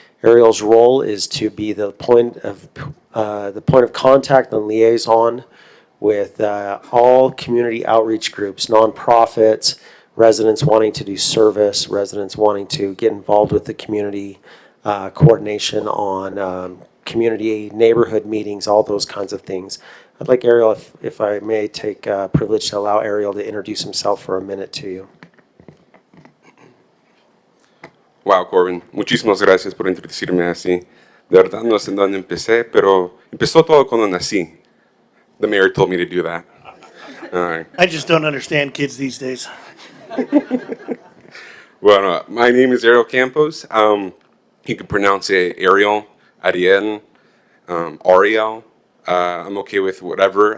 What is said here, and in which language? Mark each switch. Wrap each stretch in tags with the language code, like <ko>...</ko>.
<en>Ariel's role is to be the point of contact and liaison with all community outreach groups, nonprofits, residents wanting to do service, residents wanting to get involved with the community, coordination on community neighborhood meetings, all those kinds of things. I'd like Ariel, if I may take privilege to allow Ariel to introduce himself for a minute to you.</en> <es>Wow, Corbin, muchísimas gracias por introducirme así. De verdad no sé en dónde empecé, pero empezó todo cuando nací.</es> <en>The mayor told me to do that. I just don't understand kids these days. Well, my name is Ariel Campos. You can pronounce it Ariel, Ariel, Ariel. I'm okay with whatever.</en>